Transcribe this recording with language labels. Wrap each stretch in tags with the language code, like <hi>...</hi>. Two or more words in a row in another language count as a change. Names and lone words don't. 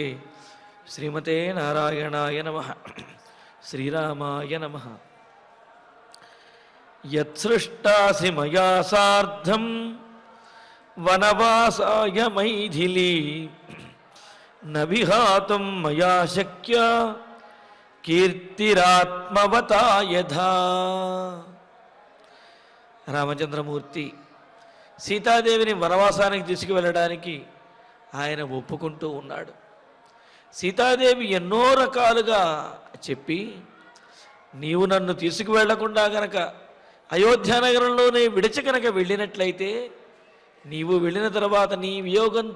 <sa>श्रीमते नारायणाय नमः। श्रीरामाय नमः। यत्सृष्टासि मया सार्धं वनवासाय मैथिली न विहातुं मया शक्य కీర్తిరాత్మవతా యథా.</sa> <te>రామచంద్రమూర్తి సీతాదేవిని వనవాసానికి తీసుకువెళ్ళడానికి ఆయన ఒప్పుకుంటూ ఉన్నాడు. సీతాదేవి ఎన్నో రకాలుగా చెప్పి నీవు నన్ను తీసుకువెళ్లకుండా గనక అయోధ్యానగరంలోనే విడిచి కనుక వెళ్ళినట్లయితే నీవు వెళ్ళిన తర్వాత నీ వియోగంతో</te>